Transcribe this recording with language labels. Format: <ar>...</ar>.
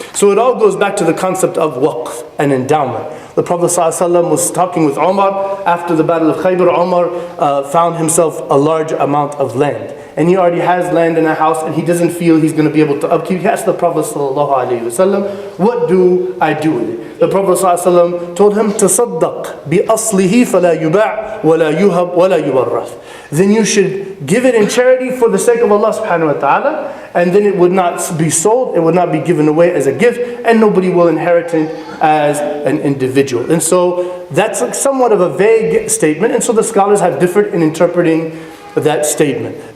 <en>So it all goes back to the concept of waqf, an endowment. The Prophet ﷺ was talking with Umar after the Battle of Khaybar. Umar found himself a large amount of land. and he already has land in a house and he doesn't feel he's going to be able to upkeep, he asked the Prophet ﷺ, what do I do with it? The Prophet ﷺ told him,</en> <ar>تصدق بأصله فلا يباع ولا يهب ولا يورث.</ar> <en>Then you should give it in charity for the sake of Allah subhanahu wa ta'ala, and then it would not be sold, it would not be given away as a gift, and nobody will inherit it as an individual. And so that's like somewhat of a vague statement, and so the scholars have differed in interpreting that statement.</en>